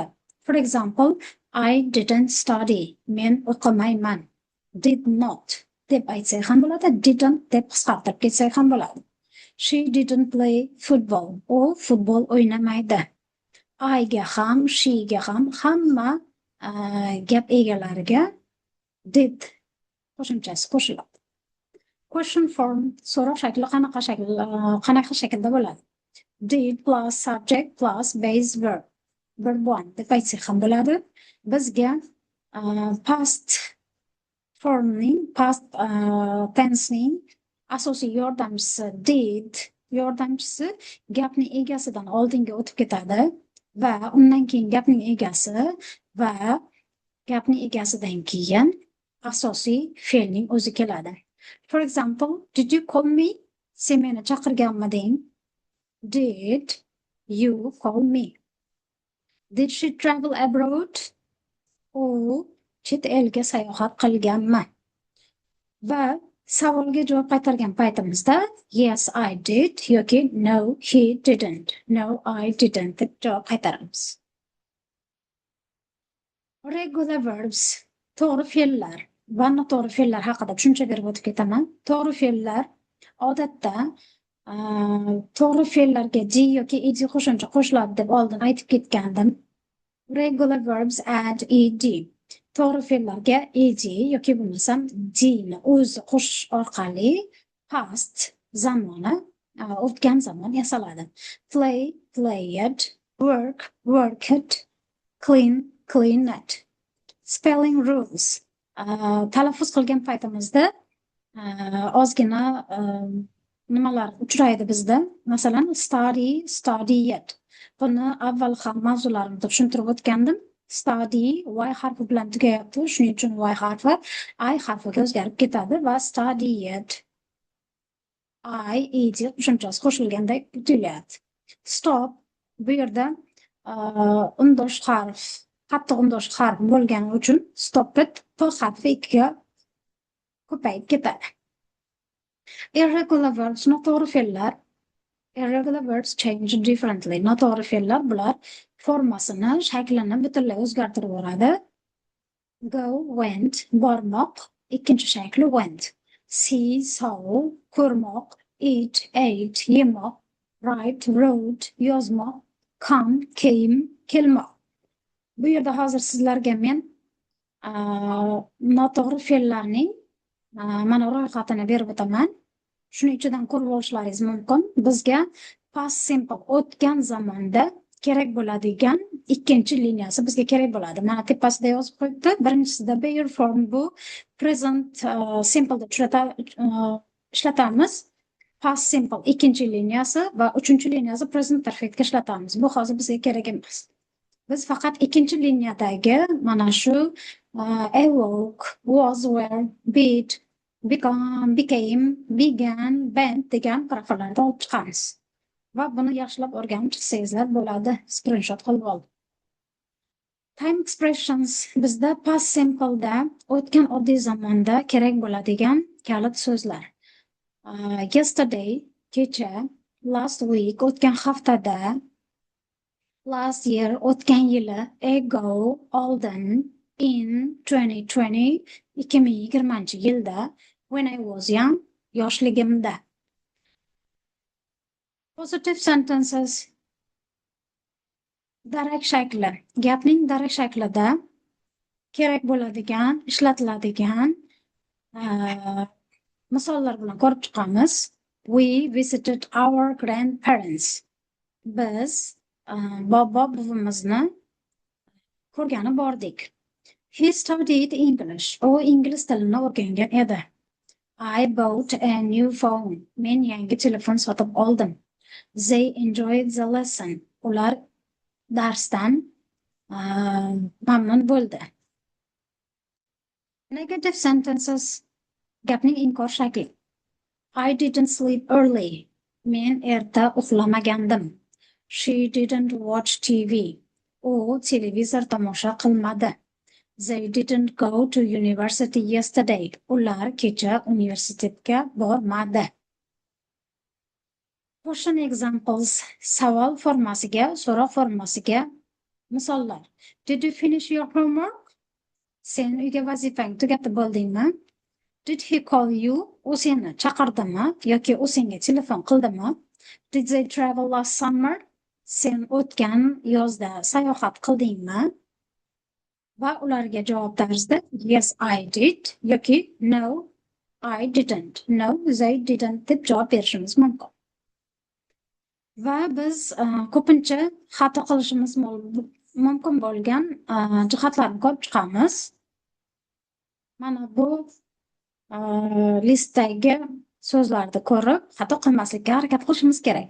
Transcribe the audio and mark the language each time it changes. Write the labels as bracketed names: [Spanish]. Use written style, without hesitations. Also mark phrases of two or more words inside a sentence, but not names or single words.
[English] For example, I didn't study. [Uzbek] Men o'qimayman. [English] Did not [Uzbek] deb aytsak ham bo'ladi, didn't deb qisqartirib ketsak ham bo'ladi. [English] She didn't play football. [Uzbek] U futbol o'ynamaydi. I ga ham, she ga ham hamma gap egalariga did qo'shimchasi qo'shiladi. [English] Question form [Uzbek] so'roq shakli qanaqa shaklda bo'ladi? [English] Did plus subject plus base verb. [Uzbek] Verb 1 deb aytsak ham bo'ladi. Bizga [English] past formning, past tensening [Uzbek] asosiy yordamchisi did yordamchisi gapning egasidan oldinga o'tib ketadi va undan keyin gapning egasi va gapning egasidan keyin asosiy fe'lning o'zi keladi. [English] For example, did you call me? [Uzbek] Sen meni chaqirganmiding? [English] Did you call me? Did she travel abroad? [Uzbek] U chet elga sayohat qilganmi? Va savolga javob qaytargan paytimizda [English] yes I did [Uzbek] yoki [English] no he didn't. No I didn't [Uzbek] deb javob qaytaramiz. [English] Regular verbs, [Uzbek] to'g'ri fe'llar va noto'g'ri fe'llar haqida tushuncha berib o'tib ketaman. To'g'ri fe'llar odatda To'g'ri fe'llarga d yoki ed qo'shimcha qo'shiladi deb oldin aytib ketgandim. [English] Regular verbs add ed. [Uzbek] To'g'ri fe'llarga ed yoki bo'lmasam d ni o'zi qo'shish orqali past zamoni, o'tgan zamon yasaladi. [English] Play, played, work, worked, clean, cleaned. Spelling rules. [Uzbek] Talaffuz qilgan paytimizda ozgina nimalar uchraydi bizda. Masalan, [English] study, studied. [Uzbek] Buni avval ham mavzularimda tushuntirib o'tgandim. Study y harfi bilan tugayapti, shuning uchun y harfi I harfiga o'zgarib ketadi va studied I ed qo'shimchasi qo'shilganda tuyulyapti. Stop bu yerda undosh harf, qattiq undosh harf bo'lgani uchun stopit p harfi ikkiga ko'payib ketadi. [English] Irregular verbs, [Uzbek] noto'g'ri fe'llar. [English] Irregular verbs change differently. [Uzbek] Noto'g'ri fe'llar bular formasini, shaklini butunlay o'zgartirib yuboradi. [English] Go, went, [Uzbek] bormoq, ikkinchi shakli went. [English] See, saw, ko'rmoq, eat, ate, yemoq, write, wrote, yozmoq, come, came, [Uzbek] kelmoq. Bu yerda hozir sizlarga men noto'g'ri fe'llarning mana ro'yxatini berib o'taman. Shuning ichidan ko'rib olishlaringiz mumkin. Bizga [English] past simple [Uzbek] o'tgan zamonda kerak bo'ladigan ikkinchi liniyasi bizga kerak bo'ladi. Mana tepasida yozib qo'yibdi. Birinchisida [English] bear form, [Uzbek] bu [English] present simple [Uzbek] da ishlatamiz. [English] Past simple [Uzbek] ikkinchi liniyasi va uchinchi liniyasi [English] present perfectga [Uzbek] ishlatamiz. Bu hozir bizga kerak emas. Biz faqat ikkinchi liniyadagi mana shu awoke, was, were, bid, become, became, began, bent degan paragraflardan olib chiqamiz. Va buni yaxshilab o'rganib chiqsangizlar bo'ladi. Screenshot qilib oldim. [English] Time expressions [Uzbek] bizda [English] past simple'da [Uzbek] o'tgan oddiy zamonda kerak bo'ladigan kalit so'zlar. [English] Yesterday, kecha, last week, [Uzbek] o'tgan haftada, [English] last year, [Uzbek] o'tgan yili, ago, oldin, in 2020, 2020-yilda, [English] when I was young, yoshligimda. Positive sentences. [Uzbek] Darak shakli. Gapning darak shaklida kerak bo'ladigan, ishlatiladigan misollar bilan ko'rib chiqamiz. [English] We visited our grandparents. [Uzbek] Biz bobo buvimizni ko'rgani bordik. [English] He studied English. [Uzbek] U ingliz tilini o'rgangan edi. [English] I bought a new phone. [Uzbek] Men yangi telefon sotib oldim. [English] They enjoyed the lesson. [Uzbek] Ular darsdan mamnun bo'ldi. [English] Negative sentences. [Uzbek] Gapning inkor shakli. [English] I didn't sleep early. [Uzbek] Men erta uxlamagandim. [English] She didn't watch TV. [Uzbek] U televizor tomosha qilmadi. [English] They didn't go to university yesterday. [Uzbek] Ular kecha universitetga bormadi. [English] Question examples. [Uzbek] Savol formasiga, so'roq formasiga misollar. [English] Did you finish your homework? [Uzbek] Sen uyga vazifang tugatib bo'ldingmi? [English] Did he call you? [Uzbek] U seni chaqirdimi yoki u senga telefon qildimi? [English] Did they travel last summer? [Uzbek] Sen o'tgan yozda sayohat qildingmi? Va ularga javob tarzida [English] yes I did [Uzbek] yoki [English] no I didn't. No they didn't [Uzbek] deb javob berishimiz mumkin. Va biz ko'pincha xato qilishimiz mumkin bo'lgan jihatlarni ko'rib chiqamiz. Mana bu listdagi so'zlarni ko'rib xato qilmaslikka harakat qilishimiz kerak.